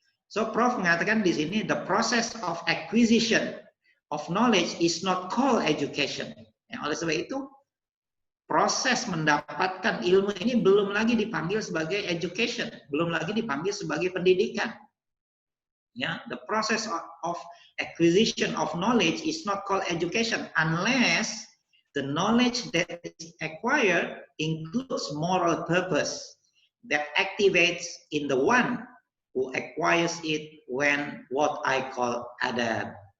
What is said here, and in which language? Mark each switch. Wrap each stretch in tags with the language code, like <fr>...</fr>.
<en>So</en> <id>Prof mengatakan di sini</id> <en>the process of acquisition of knowledge is not called education.</en> <id>Ya, oleh sebab itu proses mendapatkan ilmu ini belum lagi dipanggil sebagai education, belum lagi dipanggil sebagai pendidikan.</id> <en>Ya, the process of acquisition of knowledge is not called education unless the knowledge that is acquired includes moral purpose that activates in the one who acquires it when what I call adab.</en>